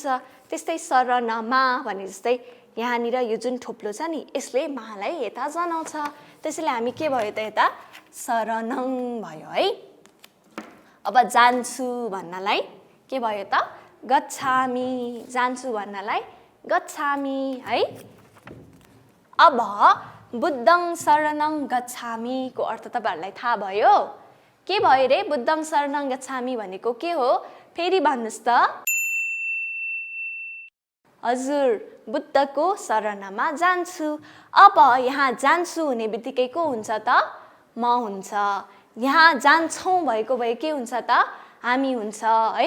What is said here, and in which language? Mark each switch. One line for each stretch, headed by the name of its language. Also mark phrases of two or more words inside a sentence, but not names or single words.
Nepali: त्यस्तै शरणमा भने जस्तै यहाँनिर यो जुन थोप्लो छ नि, यसले मालाई यता जनाउँछ। त्यसैले हामी के भयो त? यता शरणं भयो है। अब जान्छु भन्नलाई के भयो त? गच्छामि। जान्छु भन्नलाई गच्छामि है। अब
Pali: बुद्धं शरणं गच्छामि
Nepali: को अर्थ तपाईहरुलाई थाहा भयो? के भयो रे?
Pali: बुद्धं शरणं गच्छामि
Nepali: भनेको के हो? फेरि भन्नुस् त। हजुर, बुद्धको शरणमा जान्छु। अब यहाँ जान्छु हुने बित्तिकै को हुन्छ त? म हुन्छ। यहाँ जान्छौँ भएको भए के हुन्छ त? हामी हुन्छ है।